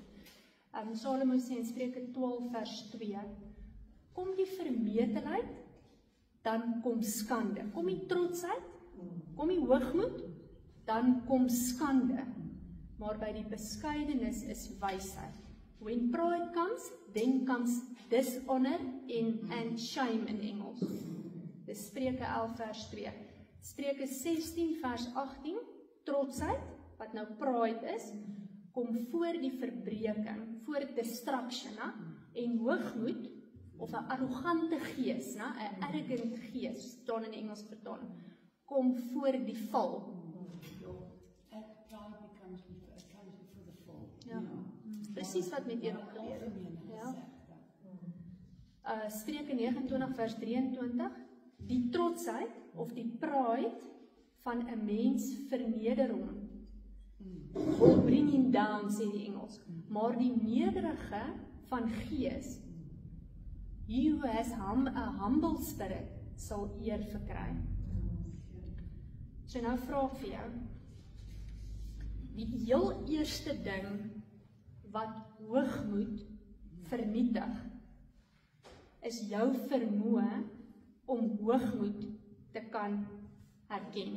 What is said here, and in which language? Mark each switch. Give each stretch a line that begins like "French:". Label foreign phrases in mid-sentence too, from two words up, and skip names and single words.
Afrikaans: Salomo sê in Spreuke 12 vers 2, kom die vermetelheid, dan kom skande. Kom die trotsheid, kom die hoogmoed, dan kom skande. Maar by die beskeidenis is wysheid.
English: When pride comes, then comes dishonor and shame
Afrikaans: in Engels. Dis Spreuke 11 vers 2. Spreuke 16 vers 18, trotsheid, wat nou pride is, kom voor die verbreeking, voor destruction, en hoogmoed, of 'n arrogante gees, 'n arrogant gees, staan in die Engelse vertaling, kom voor die val. Ja, presies wat met Enoch gebeur het. Ja. Spreuke 29 vers 23, die trotsheid of die pride van 'n mens verneder hom.
English: Will bring him down,
Afrikaans: sê die Engels. Maar die nederige van gees,
English: he who has a humble spirit,
Afrikaans: sal eer verkry. So nou vra ek vir jou, die heel eerste ding wat hoogmoed vernietig, is jou vermoë om hoogmoed te kan herken.